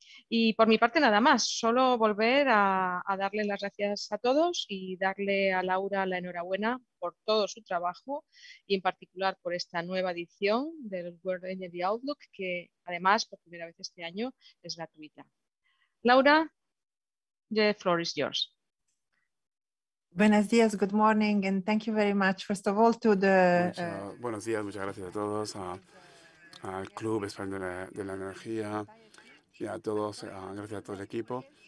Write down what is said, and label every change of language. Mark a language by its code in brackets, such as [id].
[es] Y por mi parte nada más, solo volver a darle las gracias a todos y darle a Laura la enhorabuena por todo su trabajo y en particular por esta nueva edición del World Energy Outlook que además por primera vez este año es gratuita. [en] Laura, the floor is yours. Buenos días, good morning, and thank you very much. First of all, to the... [es] Buenos días, muchas gracias a todos, al Club Español de la Energía y a todos, gracias a todo el equipo.